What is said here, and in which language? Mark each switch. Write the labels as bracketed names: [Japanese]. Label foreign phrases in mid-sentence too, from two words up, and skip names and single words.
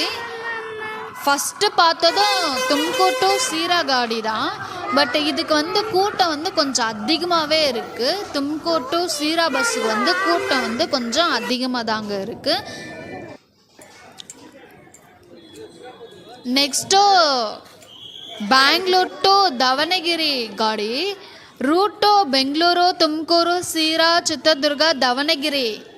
[Tamil] ஃபஸ்ட்டு பார்த்ததும் தும்கூர் டு சீரா காடி தான். பட் இதுக்கு கூட்டம் கொஞ்சம் அதிகமாகவே இருக்குது. தும்கூர் டு சீரா பஸ்ஸுக்கு கூட்டம் கொஞ்சம் அதிகமாக தாங்க இருக்குது. [Kannada] ನೆಕ್ಸ್ಟು ಬ್ಯಾಂಗ್ಳೂರು ಟು ದಾವಣಗೆರೆ ಗಾಡಿ, ರೂಟು ಬೆಂಗಳೂರು, ತುಮಕೂರು, ಸೀರಾ, ಚಿತ್ರದುರ್ಗ, ದಾವಣಗೆರೆ.